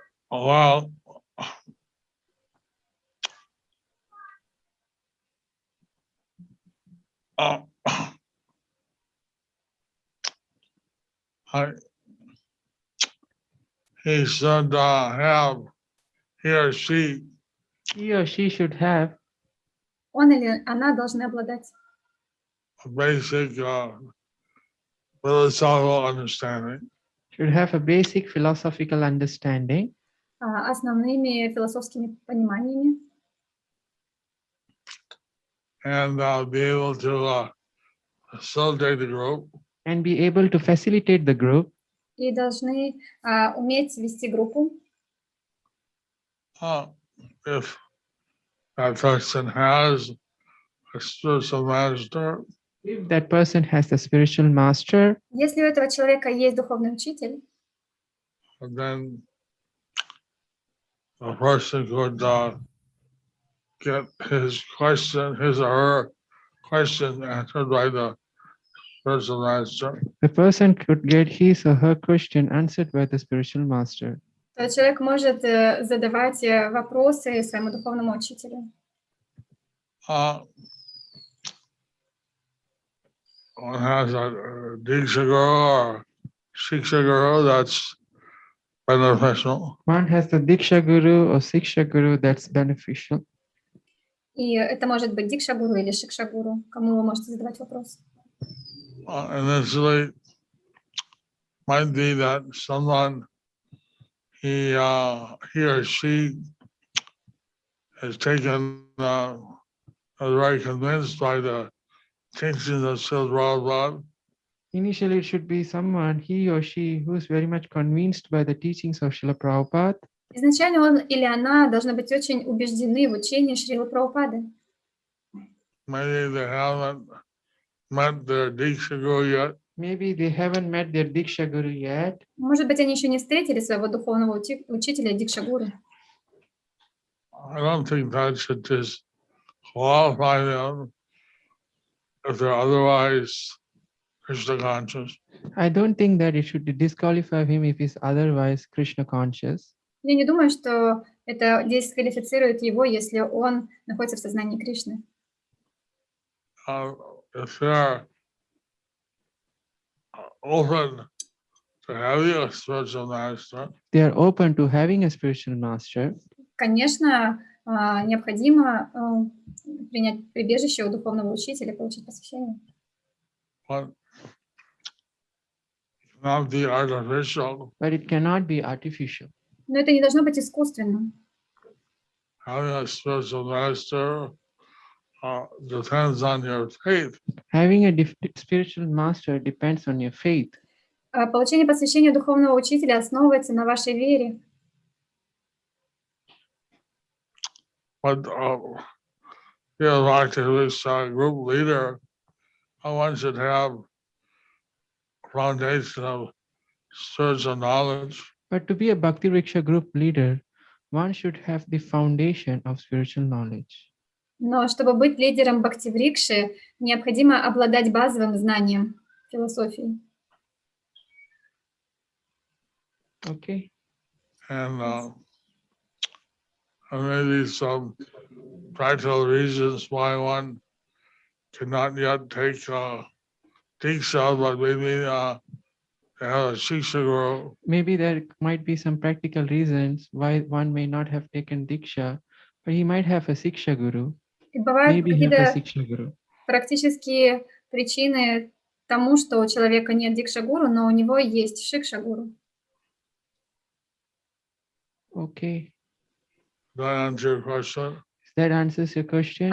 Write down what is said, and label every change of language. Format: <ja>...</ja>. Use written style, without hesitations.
<en>Well, he should have, he or she, He or she should have</en> <ru>Он или она должны обладать</ru> <en>a basic philosophical understanding. should have a basic philosophical understanding</en> <ru>основными философскими пониманиями</ru> <en>And be able to facilitate the group. and be able to facilitate the group.</en> <ru>и должны уметь вести группу.</ru> <en>If that person has a spiritual master, If that person has a spiritual master,</en> <ru>Если у этого человека есть духовный учитель,</ru> <en>then the person could get his or her question answered by the spiritual master. the person could get his or her question answered by the spiritual master.</en> <ru>то человек может задавать вопросы своему духовному учителю.</ru> <en>One has a Diksha Guru or Shiksha Guru, that's beneficial. One has the Diksha Guru or Siksha Guru, that's beneficial.</en> <ru>И это может быть Дикша Гуру или Шикша Гуру, кому вы можете задавать вопрос.</ru> <en>Initially, might be that someone, he or she is taken, very convinced by the teachings of Srila Prabhupada. Initially, it should be someone, he or she, who is very much convinced by the teachings of Srila Prabhupada.</en> <ru>Изначально он или она должны быть очень убеждены в учении Шрилы Прабхупады.</ru> <en>Maybe they haven't met their Diksha Guru yet. Maybe they haven't met their Diksha Guru yet.</en> <ru>Может быть, они еще не встретили своего духовного учителя Дикша Гуру.</ru> <en>I don't think that should disqualify them if they're otherwise Krishna conscious. I don't think that it should disqualify him if he's otherwise Krishna conscious.</en> <ru>Я не думаю, что это дисквалифицирует его, если он находится в сознании Кришны.</ru> <en>If they're open to having a spiritual master, they are open to having a spiritual master,</en> <ru>Конечно, необходимо принять прибежище у духовного учителя, получить посвящение.</ru> <en>but not be artificial. but it cannot be artificial.</en> <ru>Но это не должно быть искусственно.</ru> <en>Having a spiritual master depends on your faith. Having a spiritual master depends on your faith.</en> <ru>Получение посвящения духовного учителя основывается на вашей вере.</ru> <en>But yeah, like this group leader, one should have foundation of spiritual knowledge. But to be a Bhakti Vriksha group leader, one should have the foundation of spiritual knowledge.</en> <ru>Но чтобы быть лидером Бхакти-врикши, необходимо обладать базовым знанием философии.</ru> <en>Okay. And maybe some practical reasons why one cannot yet take Diksha, but maybe have a Shiksha guru. Maybe there might be some practical reasons why one may not have taken Diksha, but he might have a Siksha guru.</en> <ru>И бывают</ru> <en>Maybe he have a</en> <ru>какие-то</ru> <en>Siksha guru.</en> <ru>практические причины тому, что у человека нет дикша-гуру, но у него есть шикша-гуру.</ru> <en>Okay. That answer your question? That answers your question?</en>